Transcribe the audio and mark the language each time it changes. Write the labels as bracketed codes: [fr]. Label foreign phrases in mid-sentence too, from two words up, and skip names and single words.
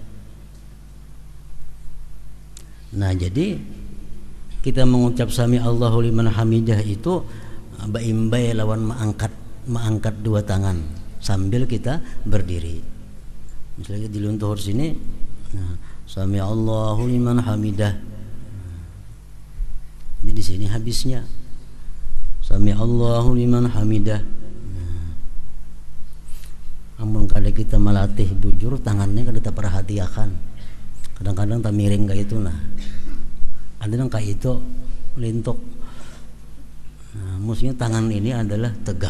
[bjn] Nah, jadi kita mengucap [ar] سمع الله لمن حمده [bjn] itu baimbai lawan mengangkat dua tangan sambil kita berdiri. Misalnya di luntur sini, nah, [ar] سمع الله لمن حمده. [id] Ini di sini habisnya. [ar] سمع الله لمن حمده. [bjn] Amun kada kita melatih bujur tangannya kada terperhatiakan. Kadang-kadang tak miring kayak itu nah. Ada yang kayak itu lintuk. [id] Nah, maksudnya tangan ini adalah tegak.